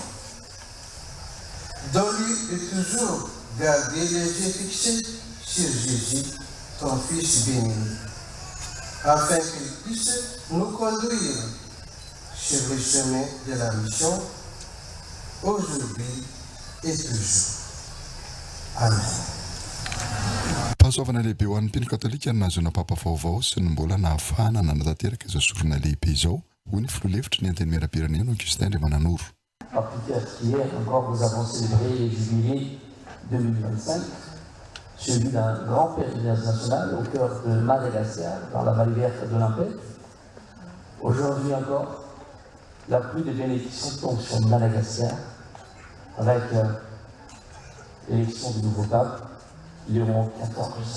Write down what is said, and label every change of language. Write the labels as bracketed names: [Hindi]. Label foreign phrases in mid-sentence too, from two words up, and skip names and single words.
[French] Donne-lui de toujours garder les yeux fixés sur Jésus, ton Fils béni, afin qu'il puisse nous conduire sur le chemin de la mission, aujourd'hui et toujours. Amen. [Malagasy] Pahasoavana lehibe ho an'ny mpino katolika ny nazona papa vaovao sy ny mbola nahafahana nanatanteraka izao sorona lehibe izao hoy ny filoha-hevitra ny Antenimieram-pirenena Augustin Andriamananoro. [French] Hier encore, nous avons célébré les jubilés 2025, celui d'un grand pèlerinage national au cœur de Madagascar, dans la vallée verte de l'Impère. Aujourd'hui encore, la pluie de bénédictions tombe sur Madagascar avec l'élection du nouveau pape, Léon XIV.